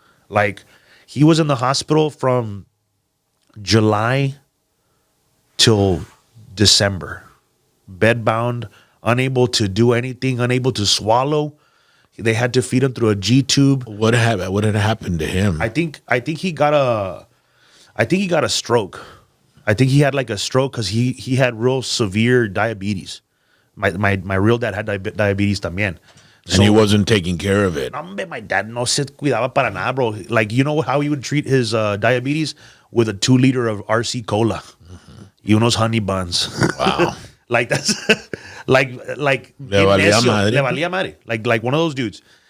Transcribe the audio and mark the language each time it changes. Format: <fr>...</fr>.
<en>Like, he was in the hospital from July till December, bedbound, unable to do anything, unable to swallow. They had to feed him through a G tube. What had happened to him? I think he got a stroke. I think he had like a stroke because he had real severe diabetes. My real dad had diabetes</en> <es>también.</es> <en>And he wasn't taking care of it. My dad</en> <es>no se cuidaba para nada,</es> <en>bro. Like, you know how he would treat his diabetes? With a 2 liter of RC Cola.</en> <es>Y unos</es> <en>honey buns. Wow. Like, that's like</en> <es>le valía madre.</es> <en>Like one of those dudes.</en>